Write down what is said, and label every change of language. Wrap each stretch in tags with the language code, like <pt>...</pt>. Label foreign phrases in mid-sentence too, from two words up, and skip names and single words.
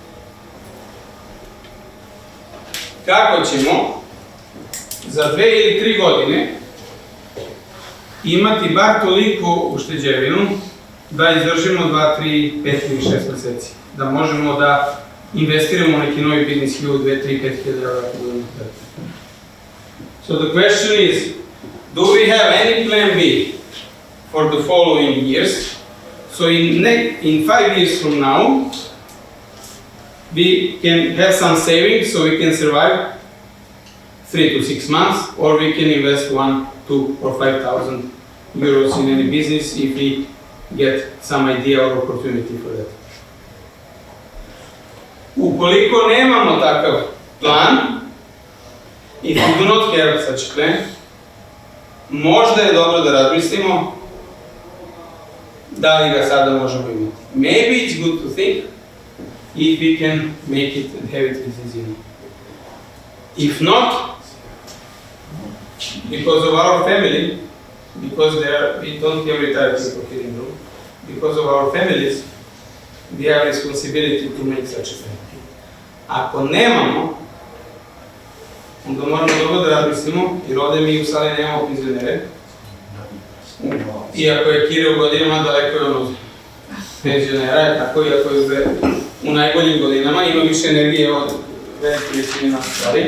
<sr>Kako ćemo za 2 ili 3 godine imati bar toliko ušteđevinu da izdržimo 2, 3, 5 ili 6 meseci? Da možemo da investiramo u neki novi biznis 1000, 2, 3, 5 hiljada evra.</sr> <en>So the question is, do we have any plan B for the following years? So in 5 years from now, we can have some savings so we can survive 3 to 6 months, or we can invest 1, 2 or 5,000 euros in any business if we get some idea or opportunity for that.</en> <sr>Ukoliko nemamo takav plan,</sr> <en>if we do not have such a plan,</en> <sr>možda je dobro da razmislimo da li ga sada možemo imati.</sr> <en>Maybe it's good to think if we can make it and have it this year. If not, because of our family, because we don't have retired people here in Rome, because of our families, we have responsibility to make such a thing.</en> <sr>Ako nemamo, onda moramo dobro da razmislimo, jer ovdje mi u sali nemamo penzionere. Iako je Kire u godinama, daleko je ono penzionera, tako iako je u najboljim godinama, ima više energije od velike većine nas stvari.</sr>